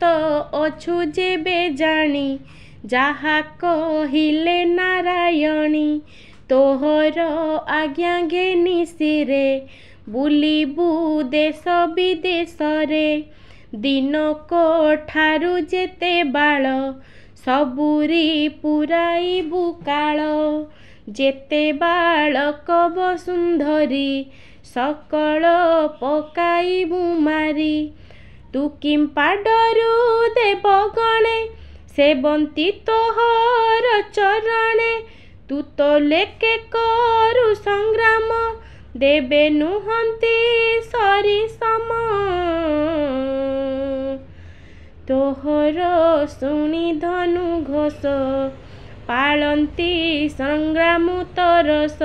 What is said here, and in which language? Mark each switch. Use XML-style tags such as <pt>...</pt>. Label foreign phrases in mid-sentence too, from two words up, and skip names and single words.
<or>ଅଛୁ ଯେବେ ଜାଣି ଯାହା କହିଲେ ନାରାୟଣୀ ତୋହର ଆଜ୍ଞା ଘେନି ଶିରେ ବୁଲିବୁ ଦେଶ ବିଦେଶ ରେ ଦିନକ ଠାରୁ ଯେତେ ବାଳ ସବୁରି ପୁରାଇବୁ କାଳ ଯେତେ ବାଳକ ବସୁନ୍ଧରୀ ସକଳ ପକାଇବୁ ମାରି ତୁ କିମ୍ପା ଡରୁ ଦେବଗଣେ ସେବନ୍ତି ତୋହର ଚରଣେ। ତୁ ତ ଲେକେ କରୁ ସଂଗ୍ରାମ ଦେବେ ନୁହନ୍ତି ସରିସମ। ତୋହର ଶୁଣି ଧନୁ ଘୋଷ ପାଳନ୍ତି ସଂଗ୍ରାମ ତରସ।</or>